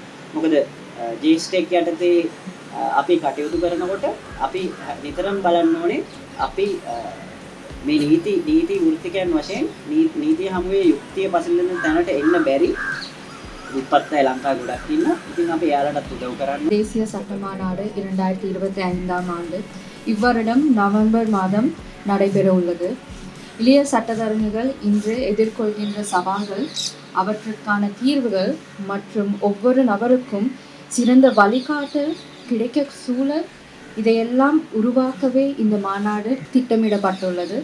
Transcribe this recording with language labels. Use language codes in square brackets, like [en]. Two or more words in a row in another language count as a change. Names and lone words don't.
[si] මොකද ජේස්ටෙක් යටතේ අපි කටයුතු කරනකොට අපි නිතරම බලන්න ඕනේ අපි මේ නීති වෘත්තිකයන් වශයෙන් නීතිය හමුවේ යුක්තිය පසළෙන තැනට එන්න බැරි උත්පත්තයි ලංකාවේ ගොඩක් ඉන්නවා. ඉතින් අපි එයාලටත් උදව් කරන්න. [ta] தேசிய சட்ட மாநாடு 2025ஆம் ஆண்டு இவ்வருடம் நவம்பர் மாதம் நடைபெற உள்ளது. இளைய சட்டத்தரணிகள் இன்று எதிர்கொள்கின்ற சவால்கள், அவற்றுக்கான தீர்வுகள் மற்றும் ஒவ்வொரு நபருக்கும் சிறந்த வழிகாட்டல் கிடைக்க சூழல், இதையெல்லாம் உருவாக்கவே இந்த மாநாடு திட்டமிடப்பட்டுள்ளது.